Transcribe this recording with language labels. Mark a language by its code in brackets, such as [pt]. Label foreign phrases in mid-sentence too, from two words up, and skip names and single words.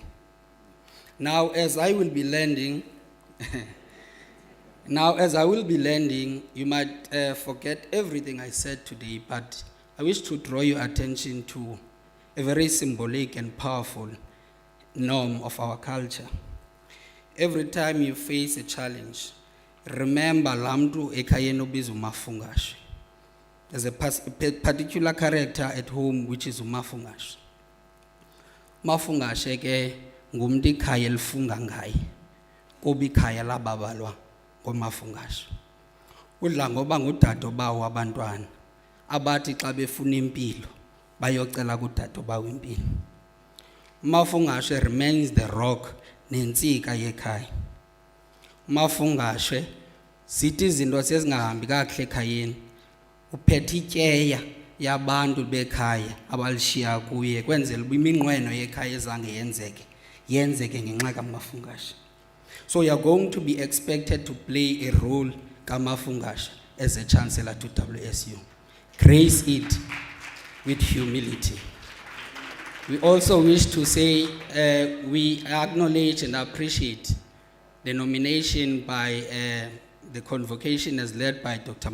[en] Now, as I will be landing, you might forget everything I said today, but I wish to draw your attention to a very symbolic and powerful norm of our culture. every time you face a challenge, remember [xh] lamtu ekhayeni obizwa uMafungashe. [en] There's a particular character at home which is uMafungashe. [xh] Mafungashe ke ngumntu ikhaya elifunga ngaye, kuba ikhaya lababalwa ngoMafungashe. Udla ngoba ngudadobawo abantwana abathi xa befuna impilo bayocela kudadobawo impilo. [en] Mafungashe remains the rock [xh] nentsika yekhaya. Mafungashe zithi izinto sezingahambi kakuhle ekhayeni, uphethe ityeya yabantu bekhaya abalishiya kuye kwenzela uba iminqweno yekhaya ezange yenzeke ngenxa kaMafungashe. [en] So you are going to be expected to play a role kaMafungashe as a chancellor to WSU. Grace it with humility. We also wish to say we acknowledge and appreciate the nomination by the convocation as led by Dr.